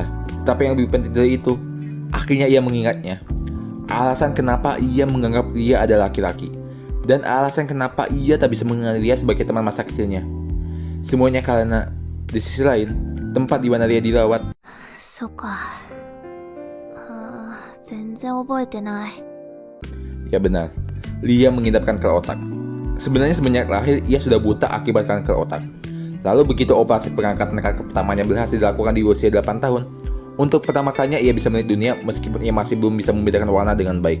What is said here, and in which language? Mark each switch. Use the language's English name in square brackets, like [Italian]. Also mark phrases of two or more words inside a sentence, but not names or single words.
[Indonesian] Tetapi yang lebih penting dari itu, akhirnya ia mengingatnya. Alasan kenapa ia menganggap Lia adalah laki-laki, dan alasan kenapa ia tak bisa mengenal Lia sebagai teman masa kecilnya. Semuanya karena, di sisi lain, tempat di mana Lia dirawat. [Japanese] そっか。全然覚えてない。 [Indonesian] Ya benar, Lia mengidapkan kanker otak. Sebenarnya semenjak lahir ia sudah buta akibat kanker otak. Lalu begitu operasi pengangkatan kanker pertamanya berhasil dilakukan di usia 8 tahun, untuk pertama kalinya ia bisa melihat dunia meskipun ia masih belum bisa membedakan warna dengan baik.